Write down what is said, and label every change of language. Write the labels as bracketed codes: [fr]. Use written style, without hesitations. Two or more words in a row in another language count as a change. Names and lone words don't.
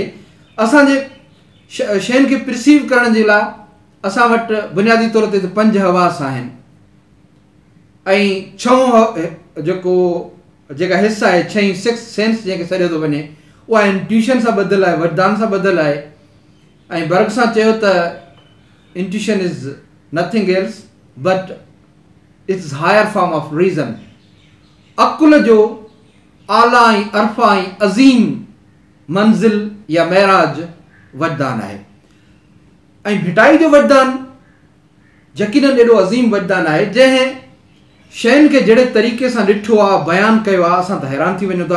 [sd] असांजे शयुनि खे परसीव करण जे लाइ असां वटि बुनियादी तौर ते 5 हवास आहिनि ऐं 6 जेका हिस्सा आहे 6 सेंस जंहिंखे सॾियो थो वञे उहा इंट्यूशन सां ॿधियलु आहे, वरदान सां ॿधियलु आहे। ऐं बर्ग सां चयो त [en] intuition is nothing else but it's higher form of reason. [sd] अकुल जो आला ऐं अरफा ऐं अज़ीम मंज़िल या महराज वरदान आहे। ऐं भिटाई जो वरदान यकीनन एॾो अज़ीम वरदान आहे जंहिं शयुनि खे जहिड़े तरीक़े सां ॾिठो आहे, बयानु कयो आहे, असां त हैरान थी वञूं था।